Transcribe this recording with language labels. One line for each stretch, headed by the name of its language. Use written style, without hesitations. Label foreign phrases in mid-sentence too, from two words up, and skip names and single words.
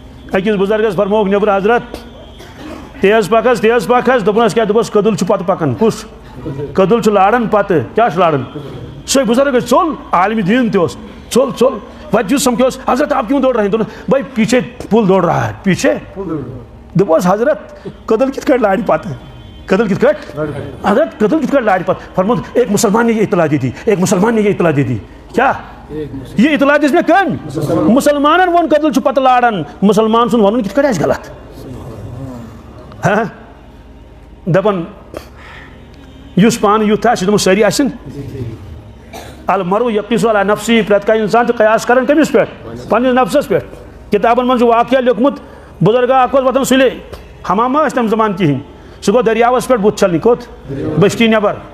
Kashmiri: أکِس بُزرگس فرمووُکھ نیبرٕ حضرت تیز پکس دوٚپنس کیٛاہ دوٚپُس کٔدٕل چھُ پتہٕ پکان کُس کٔدٕل چھُ لاران پتہٕ کیٛاہ چھُ لاران سُے بُزرگ ژوٚل عالمِ دیٖن تہِ اوس ژوٚل وتہِ یُس سمکھیوس حضرت
Urdu: آپ کیوں دوڑ رہے ہیں
Kashmiri: دوٚپنس
Urdu: بھائی پیچھے پُل دوڑ رہا ہے پیچھے
Kashmiri: دوٚپُس حضرت کٔدٕل کِتھ کٲٹھۍ لارِ پتہٕ کٔدٕل کِتھ کٲٹھۍ حضرت کٔدٕل کِتھ کٲٹھۍ لارِ پتہٕ فرمووُن
Urdu: ایک مسلمان نے یہ اطلاع دی تھی ایک مسلمان نے یہ اطلاع دی تھی
Kashmiri: کیا یہ اطلاع دِژ مےٚ کٔمۍ مُسلمانن ووٚن کٔدٕل چھُ پتہٕ لاران مُسلمان سُنٛد وَنُن کِتھ کٲٹھۍ آسہِ غلط دپان یُس پانہٕ یُتھ آسہِ دوٚپمُت سٲری آسن
Arabic: المرء یقیس علی نفسی
Kashmiri: پرٛٮ۪تھ کانٛہہ اِنسان چھُ قیاس کران کٔمِس پٮ۪ٹھ پننِس نفسس پٮ۪ٹھ کِتابن منٛز چھُ واقعہ لیوکھمُت بُزرگا اکھ اوس وۄتھان سُلے حمام ما ٲسۍ تمہِ زمانہٕ کِہینۍ سُہ گوٚو دٔریاوس پٮ۪ٹھ بُتھ چھلنہِ کوٚت بٔستی نٮ۪بر